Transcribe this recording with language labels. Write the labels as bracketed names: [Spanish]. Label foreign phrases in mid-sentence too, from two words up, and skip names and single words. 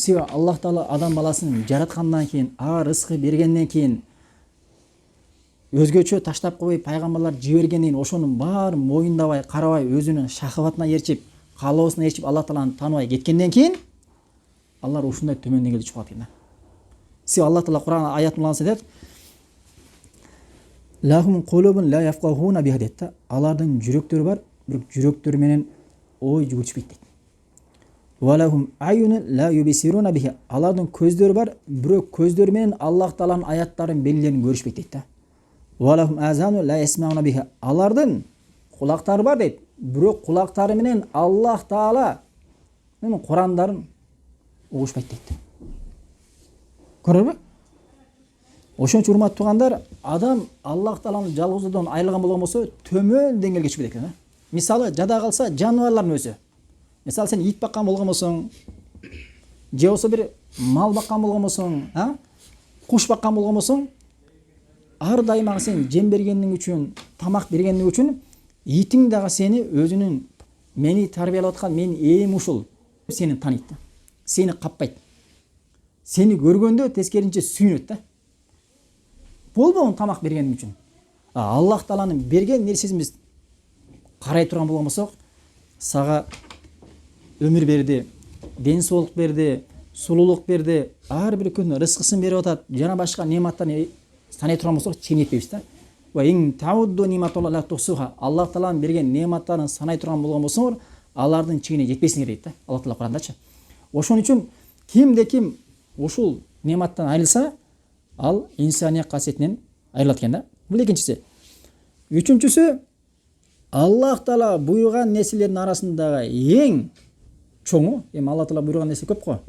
[Kyrgyz] Себеби Аллах Таала адам баласын жараткандан кийин, ага рызкы бергенден кийин, өзгөчө таштап койбой пайгамбарлар жибергенден кийин ошонун баарын моюндабай, карабай, өзүнүн шахватына ээрчип, каалоосуна ээрчип Аллах Тааланы тааныбай кеткенден кийин алар ушундай төмөн деңгээлде түшүп калат экен да. Себеби Аллах Таала Кур'ан аятын айтат: [Arabic] "لهم قلوب لا يفقهون بها" [Kyrgyz] дейт да. Алардын жүрөктөрү бар, бирок жүрөктөрү менен ой жүгүртүшпөйт дейт. [Arabic] ولهم أعين لا يبصرون بها. [Kyrgyz] Алардын көздөрү бар, бирок көздөрү менен Аллах Тааланын аяттарын, белгилерин көрүшпөйт дейт да. [Arabic] ولهم آذان لا يسمعون بها. [Kyrgyz] Алардын кулактары бар дейт, бирок кулактары менен Аллах Тааланын Кур'андарын угушпайт дейт. Көрөбү? Ошон үчүн урматтуу туугандар, адам Аллах Тааланын жалгыздоодон айрылган болгон болсо, төмөн деңгээлге түшүп кетет экен да. Мисалы, жада калса жаныбарлардын өзү. Мисалы, сен ит баккан болгон болсоң, же болсо бир мал баккан болгон болсоң, куш баккан болгон болсоң, ар дайыма сен жем бергениң үчүн, тамак бергениң үчүн итиң дагы сени өзүнүн мени тарбиялап аткан менин ээм ушул сени таанийт да. Сени каппайт. Сени көргөндө тескеринче сүйүнөт да. Болбогон тамак бергениң үчүн. Аллах Тааланын берген нерсесин биз карай турган болгон болсок, сага өмүр берди, ден соолук берди, сулуулук берди, ар бир күн рызкысын берип атат, жана башка нематтарды санай турган болсок, чейин этпейбиз да. [Arabic] وإن تعدوا نعمة الله لا تحصوها. [Kyrgyz] Аллах Тааланын берген нематтарын санай турган болгон болсоңор, алардын чегине жетпесиңер дейт да. Аллах Таала Кур'андачы. Ошон үчүн кимде ким ушул нематтан айрылса, ал инсаният касиетинен айрылат экен да. Бул экинчиси. Үчүнчүсү, Аллах Таала буйруган нерселердин арасындагы эң чоңу, Аллах Таала буйруган нерсе көп го.